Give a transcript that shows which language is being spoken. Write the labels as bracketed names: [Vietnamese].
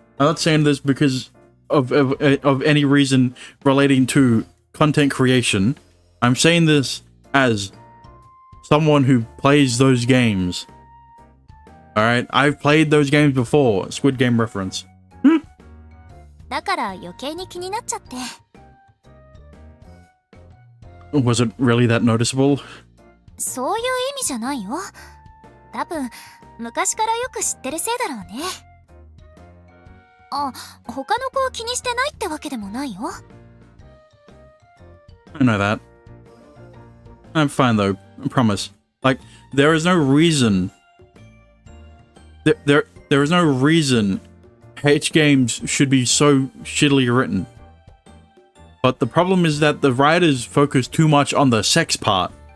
[English] I'm not saying this because of any reason relating to content creation. I'm saying this as someone who plays those games. Alright, I've played those games before. Squid Game reference. [Japanese] だから余計に気になっちゃって。 [English] Was it really that noticeable? [Japanese] そういう意味じゃないよ。多分昔からよく知ってるせいだろうね。あ、他の子を気にしてないってわけでもないよ。 [English] I know that. I'm fine though, I promise. Like, there is no reason... There is no reason H games should be so shittily written. But the problem is that the writers focus too much on the sex part.